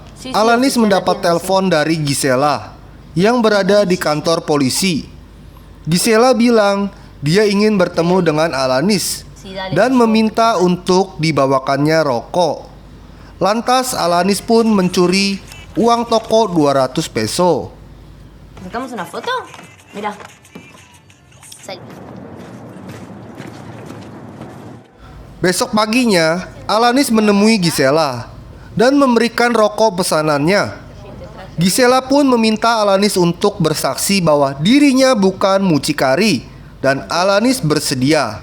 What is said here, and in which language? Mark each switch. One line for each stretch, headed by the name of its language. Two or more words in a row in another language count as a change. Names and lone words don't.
Indonesian: Alanis mendapat telepon dari Gisela yang berada di kantor polisi. Gisela bilang dia ingin bertemu dengan Alanis dan meminta untuk dibawakannya rokok. Lantas Alanis pun mencuri uang toko 200 peso.
Spanish: ¿Sacamos una foto? Mira.
Indonesian: Besok paginya, Alanis menemui Gisela dan memberikan rokok pesanannya. Gisela pun meminta Alanis untuk bersaksi bahwa dirinya bukan mucikari dan Alanis bersedia.